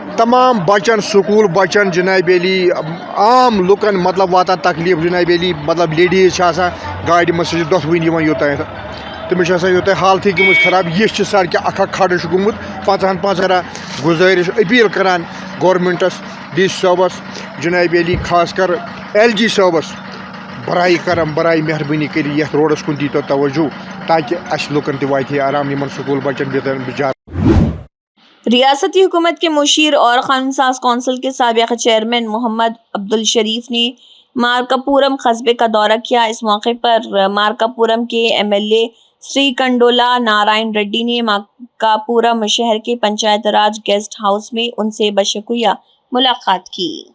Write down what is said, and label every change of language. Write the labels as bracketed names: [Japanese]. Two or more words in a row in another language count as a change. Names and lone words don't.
[Kashmiri] تمام بچن سکوٗل بچن جناب علی عام لُکن مطلب واتان تکلیٖف جناب علی مطلب لیڈیٖز چھِ آسان گاڑِ منٛز سُہ چھِ دۄشوٕنی یِوان یوٚتانۍ تٔمِس چھِ آسان یوٚتانۍ حالتھٕے گٔمٕژ خراب یہِ چھِ سڑکہِ اکھ کھڑٕ چھُ گوٚمُت پَژھن کران گُزٲرِش أپیٖل کران گورمنٹس ڈی سی صٲبس جناب علی خاص کر ایل جی صٲبس برائے کرم برائے مہربٲنی کٔرِتھ یتھ روڈس کُن دیٖتو توجہ تاکہ اَسہِ لُکن تہِ واتہِ ہے آرام یِمن سکوٗل بچن بِچار [Urdu] ریاستی حکومت کے مشیر اور قانون ساز کونسل کے سابق چیئرمین محمد عبدالشریف نے مارکاپورم قصبے کا دورہ کیا۔ اس موقع پر مارکاپورم کے ایم ایل اے سری کنڈولا نارائن ریڈی نے مارکاپورم شہر کے پنچایت راج گیسٹ ہاؤس میں ان سے بشکریہ ملاقات کی۔